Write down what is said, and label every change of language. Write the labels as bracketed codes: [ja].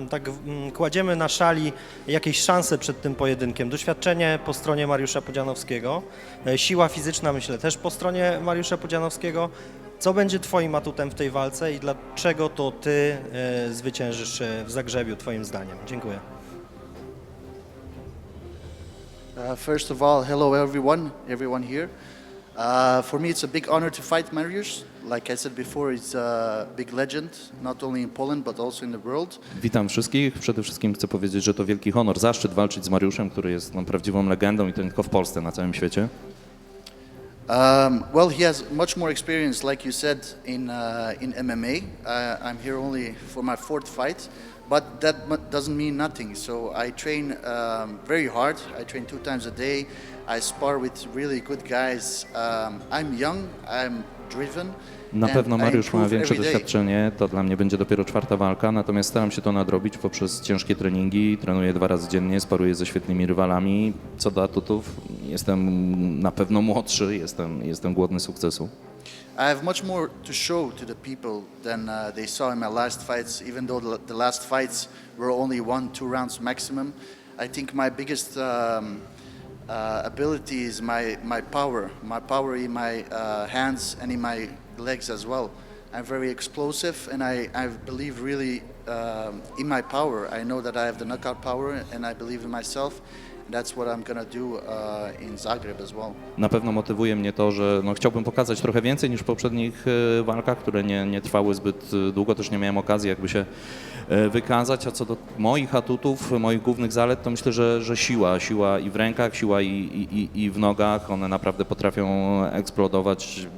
[pl] Tak kładziemy na szali jakieś szanse przed tym pojedynkiem. Doświadczenie po stronie Mariusza Pudzianowskiego, siła fizyczna myślę też po stronie Mariusza Pudzianowskiego. Co będzie twoim atutem w tej walce i dlaczego to ty zwyciężysz w Zagrzebiu twoim zdaniem? Dziękuję. [en] First of all, hello everyone here. For me, it's a big honor to fight Mariusz. Like I said before, it's a big legend, not only in Poland, but also in the world. [pl] Witam wszystkich. Przede wszystkim chcę powiedzieć, że to wielki honor, zaszczyt walczyć z Mariuszem, który jest prawdziwą legendą i to nie tylko w Polsce, na całym świecie. [en] Well, he has much more experience, like you said, in MMA. I'm here only for my 4th fight, but that doesn't mean nothing. So I train very hard. I train 2 times a day. I spar with really good guys. I'm young. I'm driven. [pl] Na pewno Mariusz ma większe [en] every day. [pl] doświadczenie, to dla mnie będzie dopiero 4. walka, natomiast staram się to nadrobić poprzez ciężkie treningi, trenuję 2 razy dziennie, sparuję ze świetnymi rywalami. Co do atutów, jestem na pewno młodszy, jestem głodny sukcesu. [en] I have much more to show to the people than they saw in my last fights, even though the last fights were only 1-2 rounds maximum. I think my biggest ability is my power in my hands and in my legs as well. I'm very explosive and I believe really in my power. I know that I have the knockout power and I believe in myself. That's what I'm gonna do in Zagreb as well. [pl] Na pewno motywuje mnie to, że chciałbym pokazać trochę więcej niż w poprzednich walkach, które nie trwały zbyt długo, też nie miałem okazji jakby się wykazać, a co do moich atutów, moich głównych zalet, to myślę, że siła i w rękach, siła i w nogach, one naprawdę potrafią eksplodować.